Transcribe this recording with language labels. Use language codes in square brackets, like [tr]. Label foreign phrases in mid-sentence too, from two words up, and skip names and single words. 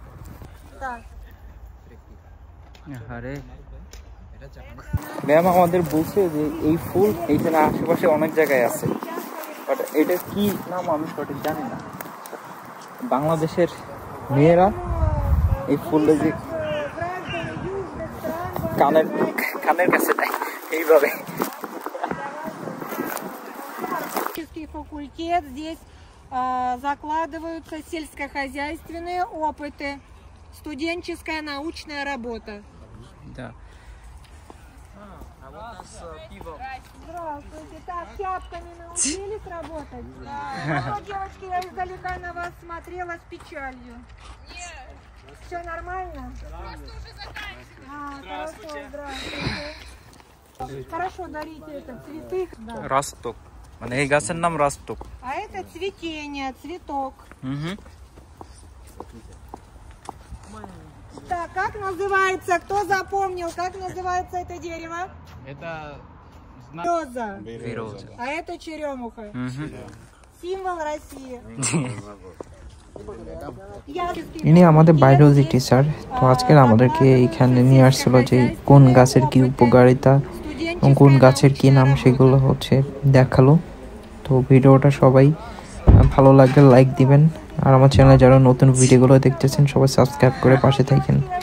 [bn] আরে ম্যাম আমাদের বলছে যে এই ফুল এইখানে আশেপাশে অনেক জায়গায় আছে, বাট এটা কি নাম আমি সঠিক জানি না। বাংলাদেশের মেয়েরা এই ফুলটা যে কানের কাছে দেয় এইভাবে। [ru] Факультет, здесь закладываются сельскохозяйственные опыты. Студенческая научная работа. Да. Здравствуйте. Так, тяпками научились работать? Да. Ну, девочки, я издалека на вас смотрела с печалью. Нет. Все нормально? Просто уже заканчиваем. Хорошо, здравствуйте. Хорошо, дарите это, цветы. Да. Росток. [bn] মানে এই গাছের নাম রাস্তক। [ru] А это цветение, цветок. Так, как называется? Кто запомнил, как называется это дерево? Это Береза. Береза. А это черемуха. Символ России. [bn] ইনি আমাদের বায়োলজি টিচার। তো আজকে আমাদেরকে এখানে নিয়ে আসছিল যে কোন গাছের কি উপকারিতা এবং কোন গাছের কি নাম সেগুলো হচ্ছে দেখালো। তো ভিডিওটা সবাই ভালো লাগলে লাইক দিবেন, আর আমার চ্যানেলে যারা নতুন ভিডিওগুলো দেখতেছেন সবাই সাবস্ক্রাইব করে পাশে থাকেন।